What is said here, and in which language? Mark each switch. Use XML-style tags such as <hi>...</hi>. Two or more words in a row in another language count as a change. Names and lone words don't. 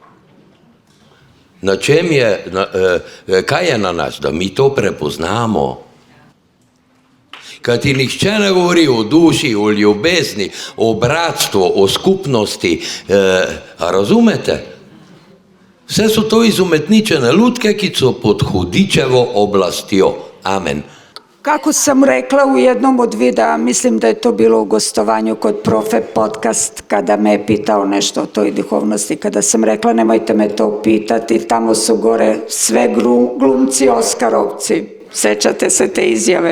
<sl>Na čem je, kaj je na nas, da mi to prepoznamo? Kaj ti nihče ne govori o duši, o ljubezni, o bratstvu, o skupnosti, a razumete? Vse so to izumetničene lutke, ki so pod hudičevo oblastjo. Amen.</sl> <sr>Kako sam rekla u jednom od videa, mislim da je to bilo u gostovanju kod Profe podcast, kada me je pitao nešto o toj duhovnosti, kada sam rekla nemojte me to pitati, tamo su gore sve glumci Oskarovci, sećate se te izjave.</sr>